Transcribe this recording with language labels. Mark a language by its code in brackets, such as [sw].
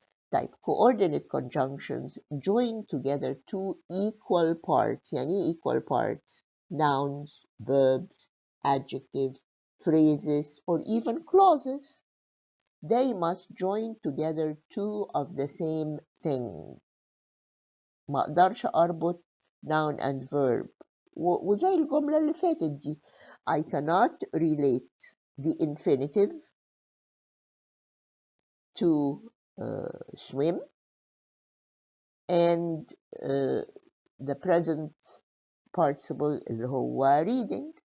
[en] طيب coordinate conjunctions join together two equal parts. يعني equal parts? Nouns, verbs, adjectives, phrases, or even clauses. They must join together two of the same thing. [ar] ما اقدرش اربط noun and verb وزي الجملة اللي فاتت دي. [en] I cannot relate the infinitive to swim and the present participle [ar] اللي هو [en] reading.